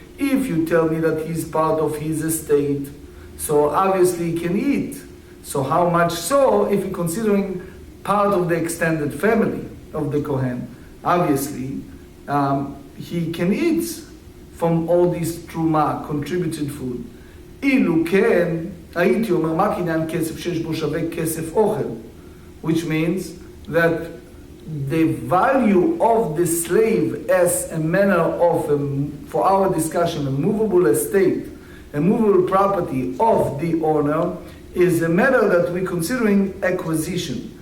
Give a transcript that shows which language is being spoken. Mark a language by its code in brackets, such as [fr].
[en] If you tell me that he's part of his estate, so obviously he can eat. So how much so if you're considering part of the extended family of the Kohen? Obviously, he can eat from all this truma, contributed food. [he] אילו כן, הייתי אומר, מה קניין כסף שיש בו שווה כסף אוכל? [en] Which means that the value of the slave as a manner of, for our discussion, a movable estate, a movable property of the owner, is a matter that we're considering acquisition.